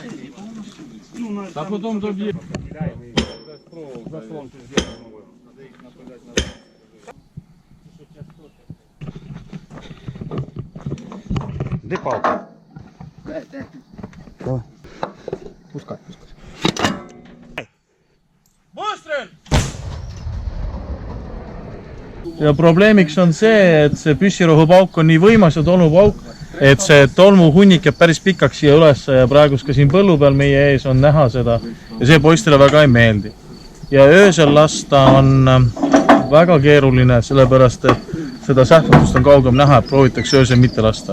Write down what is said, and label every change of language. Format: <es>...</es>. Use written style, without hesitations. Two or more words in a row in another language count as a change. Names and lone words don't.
<uk>А потім доб'є. Заслонки зробимо. Надо їх нападати на... Де палка? Давай. Пускай. Постріл!</uk> <et>Ja probleemiks on see, et see püssirohupauk on nii võimas ja tolmupauk, et see tolmuhunnik jääb päris pikaks siia üles ja praegu ka siin põllu peal meie ees on näha seda ja see poistele väga ei meeldi. Ja öösel lasta on väga keeruline, sellepärast et seda sähvatust on kaugem näha, et proovitakse öösel mitte lasta.</et>